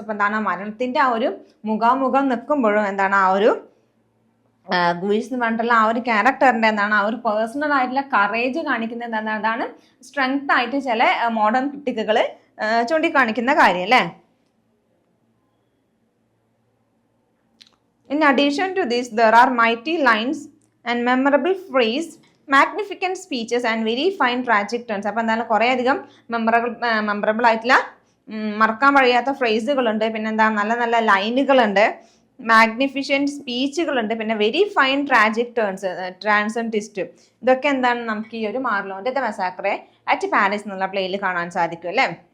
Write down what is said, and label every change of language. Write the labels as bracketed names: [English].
[Malayalam] അപ്പൊ എന്താണ് മരണത്തിന്റെ ആ ഒരു മുഖാമുഖം നിൽക്കുമ്പോഴും എന്താണ് ആ ഒരു ഗൂയിസ് എന്ന് പറഞ്ഞിട്ടുള്ള ആ ഒരു ക്യാരക്ടറിന്റെ എന്താണ് ആ ഒരു പേഴ്സണൽ ആയിട്ടുള്ള കറേജ് കാണിക്കുന്നത് എന്താണ്, അതാണ് സ്ട്രെങ്ത് ആയിട്ട് ചില മോഡേൺ ക്രിട്ടിക്കുകൾ ചൂണ്ടിക്കാണിക്കുന്ന കാര്യം അല്ലേ. [English] In addition to this, there are mighty lines and memorable phrase, magnificent speeches and very fine tragic turns. [Malayalam] അപ്പോൾ എന്താണ് കുറേ അധികം മെമ്മറബിൾ ആയിട്ടുള്ള മറക്കാൻ കഴിയാത്ത ഫ്രേസുകളുണ്ട്, പിന്നെ എന്താ നല്ല നല്ല ലൈനുകളുണ്ട്, മാഗ്നിഫിഷ്യൻറ്റ് സ്പീച്ചുകളുണ്ട്, പിന്നെ [English] Very fine tragic trance and twist. [Malayalam] ഇതൊക്കെ എന്താണ് നമുക്ക് ഈ ഒരു മാർലോൻ്റെ ദ മസാക്കർ അറ്റ് പാരീസ് എന്നുള്ള പ്ലേയിൽ കാണാൻ സാധിക്കും അല്ലേ.